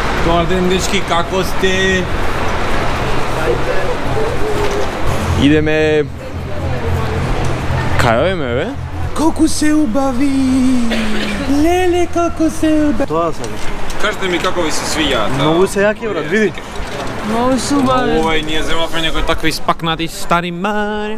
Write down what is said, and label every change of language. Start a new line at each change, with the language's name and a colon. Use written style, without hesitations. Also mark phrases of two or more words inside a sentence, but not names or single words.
Macedonian: Добар ден, дечки, како сте? Ideme... Кај овиме, бе? Како се убави? Леле, како се убави?
Bulgarian: Това са.
Macedonian: Кажете ми како ви се свиѓаат. Многу се јаки, брат, види. Много се убави. Овај, ние земавме некои такви испакнати стари мари.